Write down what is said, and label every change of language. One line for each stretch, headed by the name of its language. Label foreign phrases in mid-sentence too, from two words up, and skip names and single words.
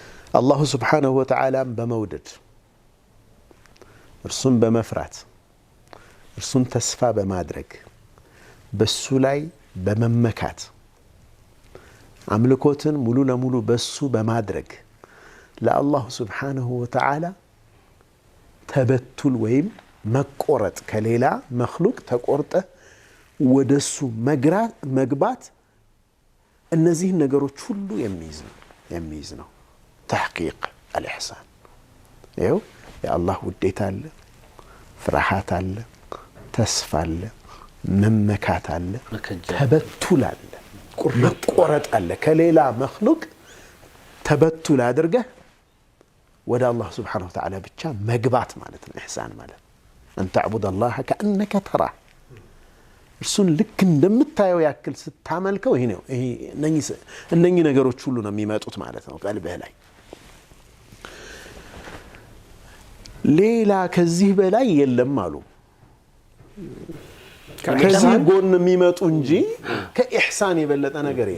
Arabic: الله سبحانه وتعالى بمودد
Amharic: እርሱን በመፍራት እርሱን ተስፋ በማድረግ በሱ ላይ በመመካት አምልኮትን ሙሉ ለሙሉ በሱ በማድረግ ለአላህ
Arabic: سبحانه وتعالى
Amharic: ተበቱል ወይም መቆረጥ ከሌላ መخلوቅ ተቆርጠ ወደሱ መግባት እነዚህ ነገሮች ሁሉ የሚይዝ ነው
Arabic: تحقيق الإحسان
Amharic: ይኸው የአላህ ውዴታ አለ ፍርሃት አለ ተስፋ አለ መመካት አለ ተበቱል አለ መቆረጥ አለ ከሌላ መخلوቅ ተበቱል አድርገ ወደ አላህ
Arabic: سبحانه وتعالى
Amharic: ብቻ መግባት ማለት ነው ኢህሳን ማለት
Arabic: أن تعبد الله كأنك تراه
Amharic: እርሱን ልክ እንደምታየው ያክል ስታመልከው ይሄ ነው እነኚህ ነገሮች ሁሉ ነው የሚመጡት ማለት ነው ቀልብህ ላይ ሌላ ከዚህ በላይ የለም አሉ ከዚህ ጎን የሚመጡ እንጂ ከኢህሳን የበለጠ ነገር የለም